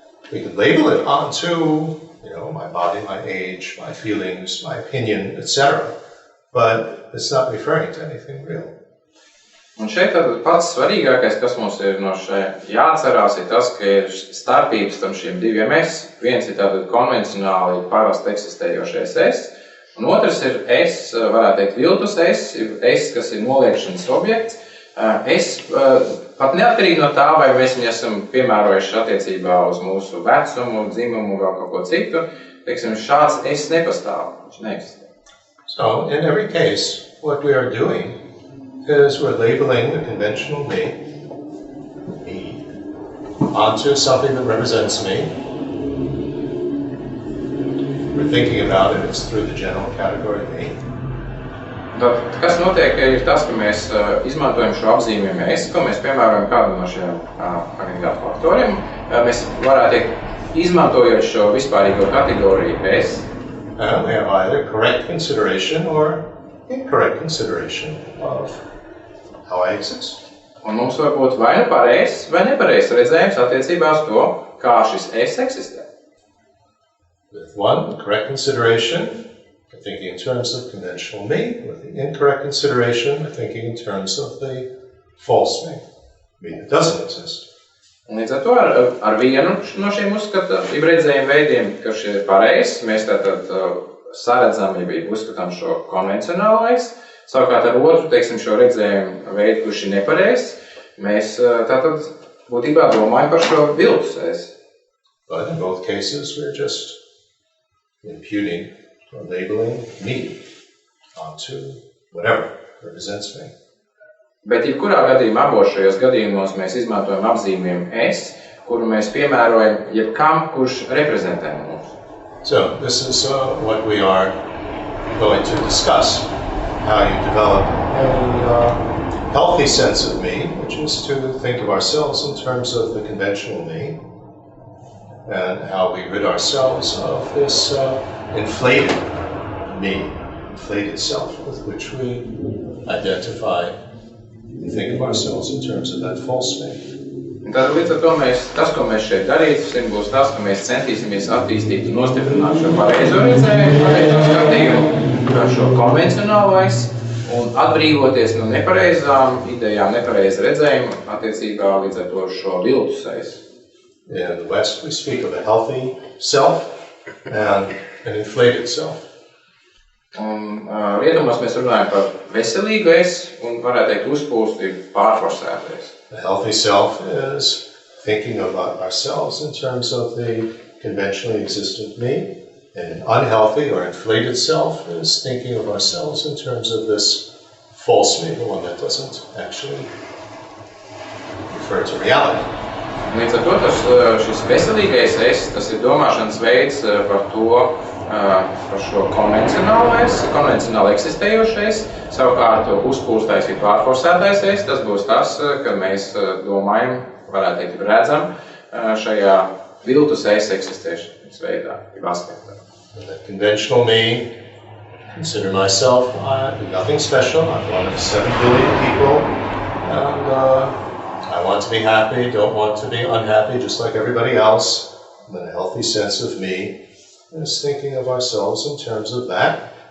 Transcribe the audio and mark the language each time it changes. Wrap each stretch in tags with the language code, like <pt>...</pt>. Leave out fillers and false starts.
<en>We could label it onto, my body, my age, my feelings, my opinion, etc., but it's not referring to anything real.</en> <lv>Un šeit tad pats svarīgākais, kas mums ir no šeit jāatcerās, ir tas, ka ir starpības tam šiem diviem es. Viens ir tātad konvencionāli parasti eksistējošais es, un otrs ir es, varētu teikt, viltus es, kas ir noliekšanas objekts. Es pat neatkarīgi no tā, vai mēs viņu esam piemērojuši attiecībā uz mūsu vecumu, dzimumu, vēl kaut ko citu, teiksim, šāds es nepastāv, viņš neeksistē.</lv> <en>So, in every case, what we are doing is we're labeling the conventional me, onto something that represents me. We're thinking about it as through the general category me.</en> <lv>Tad, kas notiek, ir tas, ka mēs izmantojam šo apzīmējumu es, ko mēs piemērojam kādam no šiem agregātu faktoriem. Mēs varētu teikt, izmantojot šo vispārīgo kategoriju es.</lv> <en>And we have either correct consideration or incorrect consideration of how I exist.</en> <lv>Un mums var būt vai nu pareizs, vai nepareizs redzējums attiecībā uz to, kā šis es eksistē.</lv> <en>With one, correct consideration, we're thinking in terms of conventional me. With the incorrect consideration, we're thinking in terms of the false me that doesn't exist.</en> <lv>Un līdz ar to ar vienu no šiem redzējumu veidiem, ka šie ir pareizs, mēs tātad saredzam, ja uzskatām šo konvencionālais, savukārt ar otru, teiksim, šo redzējumu veidu, kurš ir nepareizs, mēs tātad būtībā domājam par šo viltus es.</lv> <en>But in both cases, we're just imputing or labeling me onto whatever represents me.</en> <lv>Bet jebkurā gadījumā, abos šajos gadījumos mēs izmantojam apzīmējumu es, kuru mēs piemērojam jebkam, kurš reprezentē mums.</lv> <en>So this is what we are going to discuss, how you develop a healthy sense of me, which is to think of ourselves in terms of the conventional me, and how we rid ourselves of this inflated me, inflated self with which we identify and think of ourselves in terms of that false me.</en> <lv>Tad līdz ar to tas, ko mēs šeit darīsim, būs tas, ka mēs centīsimies attīstīt un nostiprināt šo pareizo redzējumu, pareizo skatījumu, šo konvencionālais, un atbrīvoties no nepareizām idejām, nepareiza redzējuma attiecībā līdz ar to šo viltusais.</lv> <en>In the West, we speak of a healthy self and an inflated self.</en> <lv>Un rietumos mēs runājam par veselīgu es un varētu teikt uzpūsti pārforsētais.</lv> <en>A healthy self is thinking about ourselves in terms of the conventionally existent me, and an unhealthy or inflated self is thinking of ourselves in terms of this false me, the one that doesn't actually refer to reality.</en> <lv>Līdz ar to šis veselīgais es, tas ir domāšanas veids par to, par šo konvencionāli eksistējošais, savukārt uzpūstais ir pārforsētais es, tas būs tas, kad mēs domājam, varētu teikt, redzam šajā viltus es eksistēšanas veidā, aspektā.</lv> <en>The conventional me, consider myself nothing special. I'm one of 7 billion people, and I want to be happy, don't want to be unhappy, just like everybody else. And then a healthy sense of me is thinking of ourselves in terms of that.</en>